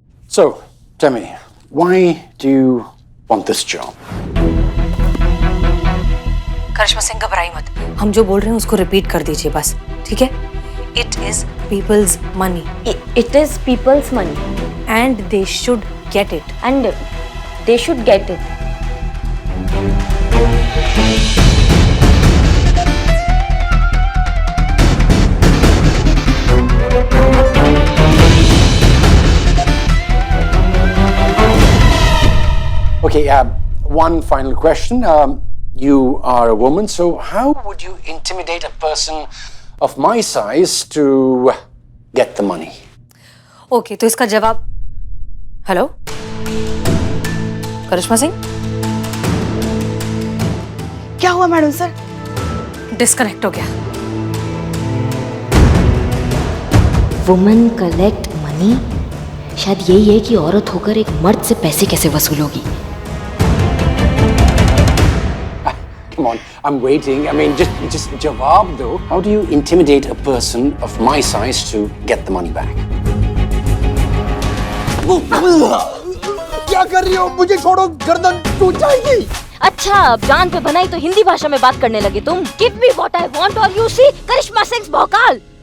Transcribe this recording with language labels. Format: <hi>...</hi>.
<en>So, tell me, why do you want this job?</en> <hi>करिश्मा सिंह घबराई मत, हम जो बोल रहे हैं उसको रिपीट कर दीजिए बस, ठीक है?</hi> <en>It is people's money it is people's money and they should get it. And they should get it. Okay, one final question. You are a woman, so how would you intimidate a person of my size to get the money?</en> <hi>Okay, तो इसका जवाब। Hello करिश्मा सिंह, क्या हुआ madam sir? Disconnect हो गया।</hi> <en>woman collect money,</en> <hi>शायद यही है कि औरत होकर एक मर्द से पैसे कैसे वसूलोगी।</hi> <en>Come on, I'm waiting. I mean, just jawab though. How do you intimidate a person of my size to get the money back?</en> <hi>क्या कर रही हो? मुझे छोड़ो, गर्दन टूट जाएगी। अच्छा, अब जान पे बनाई तो हिंदी भाषा में बात करने लगे तुम।</hi> <en>Give me what I want or you see Karishma Singh भौकाल।</en>